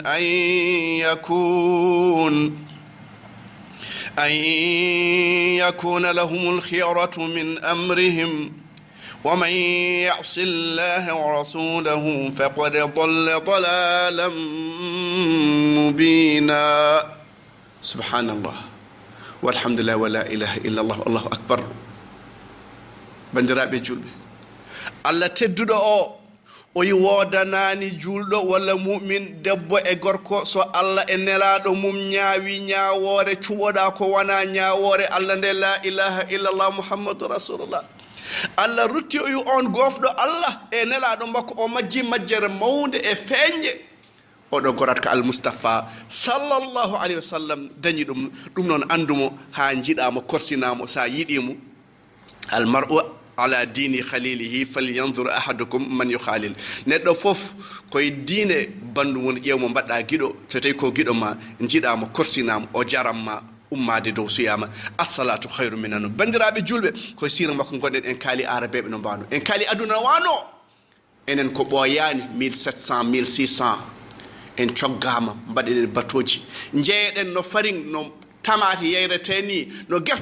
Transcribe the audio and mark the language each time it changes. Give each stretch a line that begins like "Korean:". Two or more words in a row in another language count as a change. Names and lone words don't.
Arabic: أن يكون لهم الخيرة من أمرهم ومن يعص الله ورسوله فقد ضل ضلالا مبينا سبحان الله والحمد لله ولا إله إلا الله الله أكبر
Fula: bandiraɓe julɓe Allah tedduɗo o yiwodanani julɗo walla mu'min debbo e gorko so Allah e nelaɗo mum ñaawi ñaawore cuɓoɗa ko wona ñaawore Allah nde
Arabic: لا إله إلا الله محمد رسول الله
Fula: Allah rutti o wi on gofɗo Allah e nelaɗo makko o majji majjere mawde e feñƴe oɗo gorat ko al-Mustafa
Arabic: صلى الله عليه وسلم
Fula: dañi ɗum noon andumo ha jiɗamo korsinamo sa yiɗimo
Arabic: المرء على دين خليله فلينظر أحدكم من يخالل
Fula: neɗɗo fof koye diine bandu mon ƴewmo mbaɗɗa guiɗo so tawi ko guiɗo ma jiɗamo korsinamo o jaramma ummade dow suyama
Arabic: الصلاة خير من
Fula: bandiraɓe julɓe koye sira makko gonɗen en kaali arabeɓe no mbano en kaali aduna wano enen ko ɓoyani 1700 1600 en coggama mbaɗeɗen batoji jeeyeɗen no faring no tamate yeyrete ni no guerte